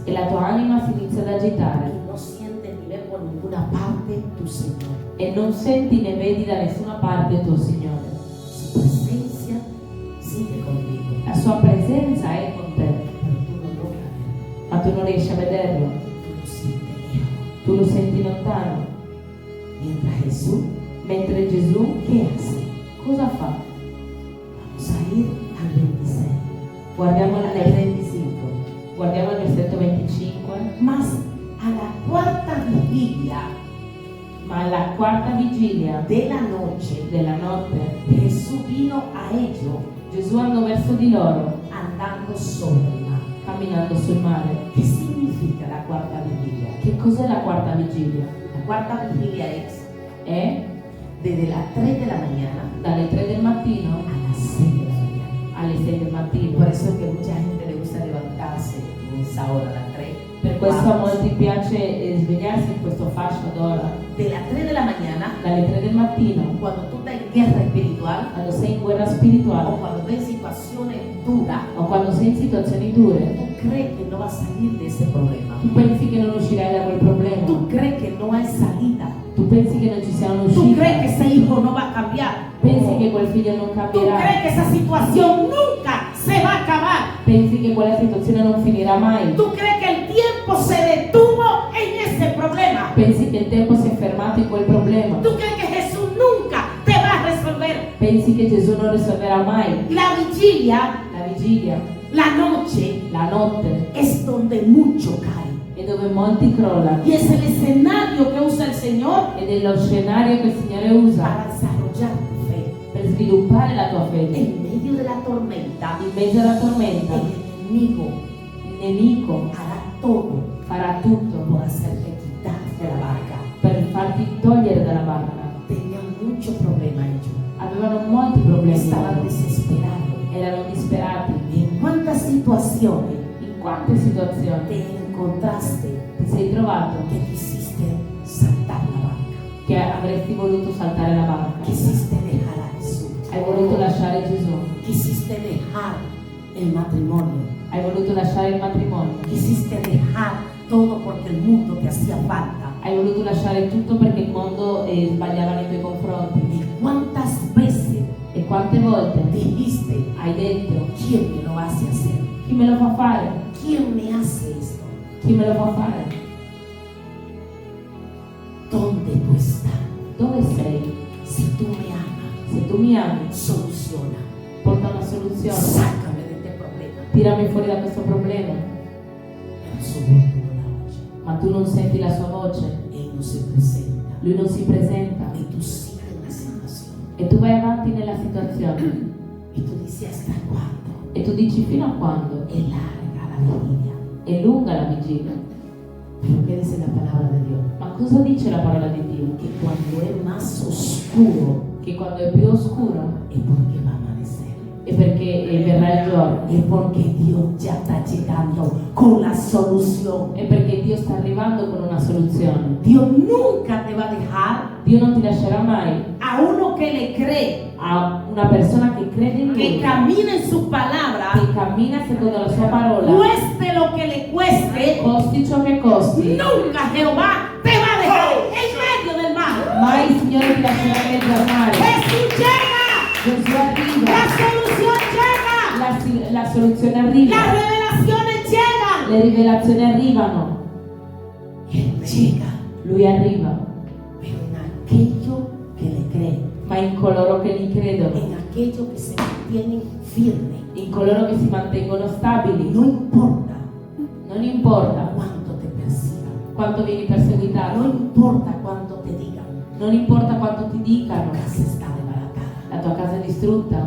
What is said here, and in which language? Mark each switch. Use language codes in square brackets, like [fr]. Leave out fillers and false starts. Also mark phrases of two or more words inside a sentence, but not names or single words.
[it] e la tua anima si inizia ad agitare [es] y no sientes ni ves por ninguna parte tu Señor. [it] e non senti né vedi da nessuna parte il tuo Signore. [es] Su presencia sigue contigo, [it] La sua presenza è con te, [es] pero tú no logras verlo, [it] ma tu non riesci a vederlo, [es] tú lo sientes lejos. [it] tu lo senti lontano. [es] Mientras Jesús, [it] Mentre Gesù [es] ¿qué hace? [it] cosa fa? [es] Vamos a ir al 26, [it] Guardiamo [es] al [it] il 25. Guardiamo il versetto 25, [es] Más a la cuarta vigilia [it] ma alla quarta vigilia [es] de la noche, [it] della notte [es] Jesús vino a ellos [it] Gesù andò verso di loro [es] andando sobre el mar. [it] camminando sul mare. [es] ¿Qué significa la cuarta vigilia? [it] Che cos'è la quarta vigilia? [es] La cuarta vigilia es [it] È [es] desde las 3 de la mañana [it] dalle 3 del mattino [es] a las 6 de la mañana. [it] alle 6 del mattino. [es] Por eso es que mucha gente le gusta levantarse en esa hora, a las 3, [it] Per questo a molti piace svegliarsi in questo fascio d'ora, [es] de las 3 de la mañana, [it] dalle 3 del mattino, [es] cuando tú estás en guerra espiritual [it] quando sei in guerra o spirituale [es] cuando estás en situaciones duras, [it] o quando sei in situazioni dure. [es] tú crees que no vas a salir de ese problema. [it] Tu pensi che non uscirai da quel problema, [es] Tú crees que no hay salida. [it] tu pensi che non ci sia [es] Tú [it] un'uscita, [es] crees que ese hijo no va a cambiar. [it] pensi che quel figlio non [es] Tú [it] cambierà, [es] crees que esa situación nunca se va a acabar. [it] pensi che quella situazione non finirà mai, [es] Tú crees que el tiempo se detuvo en ese problema. [it] pensi che il tempo si è fermato in quel problema, [es] Tú crees que Jesús nunca te va a resolver. [it] pensi che Gesù non risolverà mai. [es] La vigilia, [it] La vigilia, [es] la noche, [it] la notte, [es] es donde mucho cae. [it] è dove molti crollano [es] Y es el escenario que usa el Señor [it] ed è lo scenario che il Signore usa [es] para desarrollar tu fe. [it] per sviluppare la tua fede. [es] En medio de la tormenta, [it] In mezzo alla tormenta, [es] el enemigo [it] il nemico [es] hará todo [it] farà tutto [es] por hacerte quitar de la barca. [it] per farti togliere dalla barca. [es] Tenían mucho problema ellos. [it] Avevano molti problemi, [es] Estaban desesperados. [it] erano disperati. [es] ¿En cuántas situaciones [it] In quante situazioni [es] te encontraste [it] ti sei trovato [es] que quisiste saltar la barca? [it] che avresti voluto saltare la barca? [es] Quisiste dejar a Jesús. [it] Hai voluto lasciare Gesù, [es] Quisiste dejar el matrimonio. [it] hai voluto lasciare il matrimonio, [es] Quisiste dejar todo porque el mundo te hacía falta. [it] hai voluto lasciare tutto perché il mondo sbagliava nei tuoi confronti. [es] ¿Y cuántas veces [it] E quante volte [es] dijiste, [it] hai detto: [es] quién me lo hace hacer? [it] chi me lo fa fare? [es] ¿Quién me hace esto? [it] Chi me lo fa fare? [es] ¿Dónde tú estás? [it] Dove sei? [es] Si tú me amas, [it] Se tu mi ami, [es] soluciona. [it] porta una soluzione. [es] Sácame de este problema. [it] Tirami fuori da questo problema. [es] Pero su voz tú no la oyes. [it] Ma tu non senti la sua voce, [es] Él no se presenta. [it] lui non si presenta [es] Y tú sigues en la situación. [it] e tu vai avanti nella situazione [es] Y tú dices, ¿hasta cuándo? [it] e tu dici: fino a quando? [es] Es larga la vigilia. [it] È lunga la vigilia. [es] Pero ¿qué dice la palabra de Dios? [it] Ma cosa dice la parola di Dio? [es] Que cuando es más oscuro [it] Che quando è più oscuro [es] es porque va a amanecer. [it] è perché verrà il giorno, [es] Es porque Dios ya está llegando con la solución. [it] è perché Dio sta arrivando con una soluzione. [es] Dios nunca te va a dejar [it] Dio non ti lascerà mai. [es] a uno que le cree, [it] A una persona che crede in [es] que [it] Lui, [es] camina en su palabra, [it] che cammina secondo la sua parola, [es] cueste lo que le cueste, [it] costi ciò che costi, [es] nunca Jehová te va a dejar en medio del mar. [it] mai il Signore ti lascerà in mezzo al mare. [es] Jesús llega, [it] Gesù arriva, [es] la solución llega, [it] la soluzione arriva, [es] las revelaciones llegan. [it] le rivelazioni arrivano, [es] Él llega, [it] Lui arriva, [es] pero en aquello que le creen, [it] ma in coloro che gli credono, [es] en aquello que se mantienen firmes. [it] in coloro che si mantengono stabili. [es] No importa [it] Non importa [es] cuánto te persigan, [it] quanto vieni [es] no [it] perseguitato, [es] importa cuánto te digan, [it] non importa quanto ti [es] tu [it] dicano, [es] casa está desbaratada. [it] la tua casa è distrutta,